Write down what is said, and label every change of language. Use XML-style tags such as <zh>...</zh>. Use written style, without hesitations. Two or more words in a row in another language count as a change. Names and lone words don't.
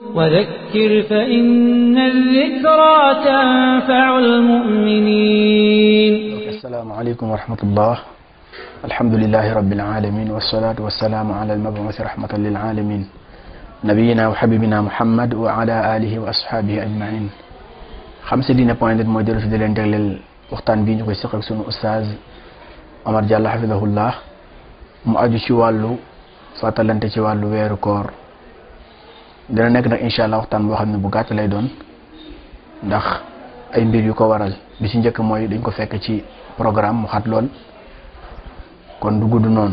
<ar>وذكر فإن الذكرى تنفع المؤمنين. السلام عليكم ورحمة الله. الحمد لله رب العالمين والصلاة والسلام على المبعوث رحمة للعالمين نبينا وحبيبنا محمد وعلى آله وأصحابه أجمعين. خمسة دين</ar> <wo>point mooy dellu si di leen jagleel waxtaan bii ñu koy seq ak sunu ustaaz Omar Diallo hafidahullah mu aju ci wàllu fàttalante ci wàllu weeru koor. dina nekk nag</wo> <ar>إن شاء الله</ar> <wo>waxtaan boo xam ne bu gàtt lay doon ndax ay mbir yu ko waral bi ci njëkk mooy dañ ko fekk ci programme mu xat lool kon du gudd noonu.</wo>